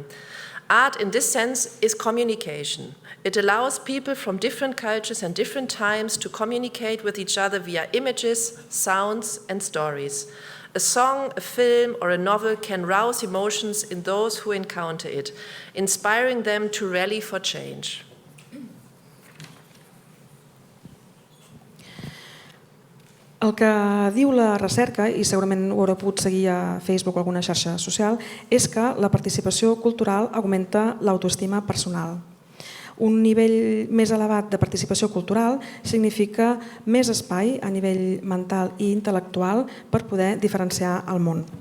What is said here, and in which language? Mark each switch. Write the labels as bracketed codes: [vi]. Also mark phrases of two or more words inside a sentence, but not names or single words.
[en] Art, in this sense, is communication. It allows people from different cultures and different times to communicate with each other via images, sounds, and stories. A song, a film, or a novel can rouse emotions in those who encounter it, inspiring them to rally for change. [ca] El que diu la recerca, i segurament ho haureu pogut seguir a Facebook o alguna xarxa social, és que la participació cultural augmenta l'autoestima personal. Un nivell més elevat de participació cultural significa més espai a nivell mental i intel·lectual per poder diferenciar el món.